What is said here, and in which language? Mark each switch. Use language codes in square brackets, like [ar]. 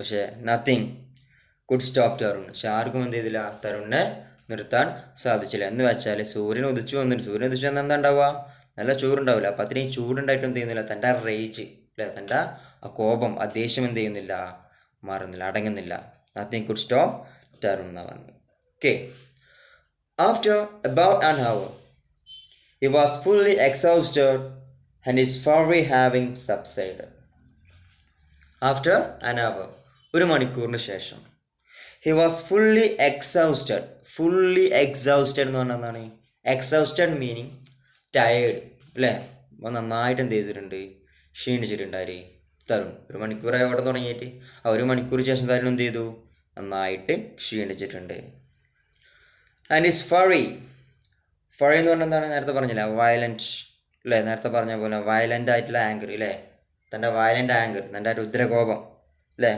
[ml] പക്ഷേ [en] Nothing could stop Tarun. [ml] പക്ഷെ ആർക്കും എന്ത് ചെയ്തില്ല, തരുണിനെ നിർത്താൻ സാധിച്ചില്ല. എന്ന് വെച്ചാൽ സൂര്യൻ ഉദിച്ചു വന്നിട്ട്, സൂര്യൻ ഉദിച്ചു വന്നാൽ എന്താ ഉണ്ടാവുക? നല്ല ചൂടുണ്ടാവില്ല. അപ്പം അത്രയും ചൂടുണ്ടായിട്ട് എന്ത് ചെയ്യുന്നില്ല, തൻ്റെ റേജ് അല്ലേ, തൻ്റെ ആ കോപം, ആ ദേഷ്യം എന്ത് ചെയ്യുന്നില്ല, മാറുന്നില്ല, അടങ്ങുന്നില്ല. [en] nothing could stop Tarun [ml] എന്നാണ് പറഞ്ഞത്. Okay. [en] After about an hour he was fully exhausted and his fury having subsided. After an hour, [ml] ഒരു മണിക്കൂറിന് ശേഷം, [en] he was fully exhausted. fully exhausted [ml] എന്ന് പറഞ്ഞാൽ എന്താണ്? [en] exhausted meaning tired അല്ലേ? [ml] അപ്പോൾ നന്നായിട്ട് എന്ത് ചെയ്തിട്ടുണ്ട്, ക്ഷീണിച്ചിട്ടുണ്ടായി തരുൺ. ഒരു മണിക്കൂറായി ഓടാൻ തുടങ്ങിയിട്ട് ആ ഒരു മണിക്കൂർ ശേഷം തരുൺ എന്ത് ചെയ്തു, നന്നായിട്ട് ക്ഷീണിച്ചിട്ടുണ്ട്. [en] and his fury [ml] എന്ന് പറഞ്ഞാൽ എന്താണ്? നേരത്തെ പറഞ്ഞില്ല, വയലൻറ്റ് അല്ലേ? നേരത്തെ പറഞ്ഞ പോലെ വയലൻ്റ് ആയിട്ടുള്ള ആങ്കർ അല്ലേ? തൻ്റെ വയലൻ്റ് ആങ്കർ, തൻ്റെ രുദ്രകോപം അല്ലേ?